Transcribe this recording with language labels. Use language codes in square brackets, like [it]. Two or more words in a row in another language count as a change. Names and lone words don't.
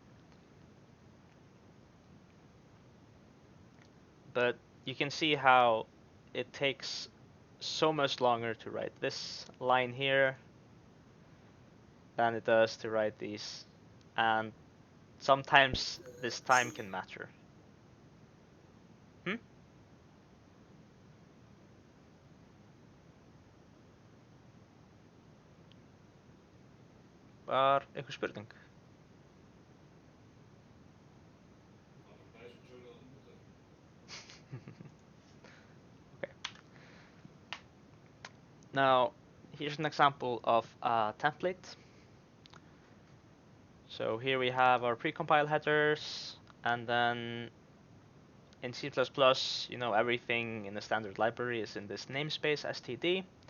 [en] But you can see how it takes so much longer to write this line here than it does to write these. And sometimes this time can matter. [is] Var einhver spurning? [en] Okay. Now, here's an example of a template. So here we have our precompile headers, and then in C++, everything in the standard library is in this namespace std.